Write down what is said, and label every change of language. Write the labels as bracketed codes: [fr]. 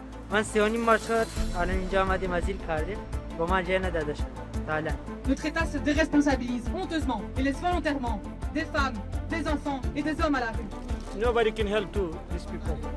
[fa] من 3.5 ماه شد الان اینجا آمدیم ازیل کردیم با ما جای نداده شد حالا. [fr] Notre État se déresponsabilise honteusement et laisse volontairement des femmes, des enfants et des hommes à la rue. [en] Nobody can help to these people.